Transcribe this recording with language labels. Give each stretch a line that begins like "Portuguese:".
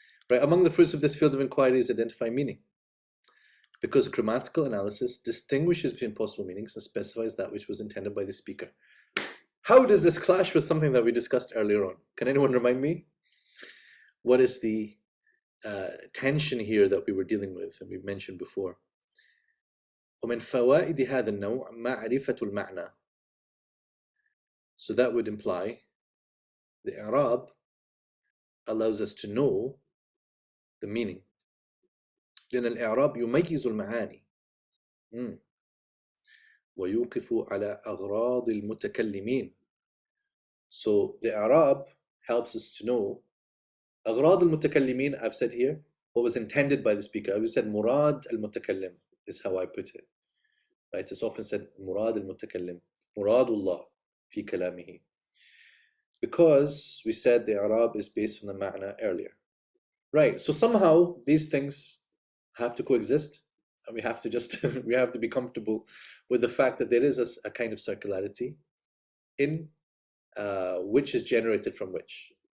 English: Right, among the fruits of this field of inquiry is identifying meaning, because grammatical analysis distinguishes between possible meanings and specifies that which was intended by the speaker. How does this clash with something that we discussed earlier on? Can anyone remind me? What is the tension here that we were dealing with and we mentioned before?
Arabic: ومن فوائد هذا النوع معرفة المعنى.
English: So that would imply the i'rab allows us to know the meaning.
Arabic: لأن الإعراب يميز المعاني ويوقف على أغراض المتكلمين.
English: So the i'rab helps us to know
Arabic: أغراض المتكلمين.
English: I've said here what was intended by the speaker. I said
Arabic: مراد المتكلم
English: is how I put it. Right? It's often said
Arabic: مراد المتكلم, مراد الله في كلامه.
English: Because we said the i'rab is based on the ma'na earlier. Right, so somehow these things have to coexist, and we have to just we have to be comfortable with the fact that there is a kind of circularity in which is generated from which.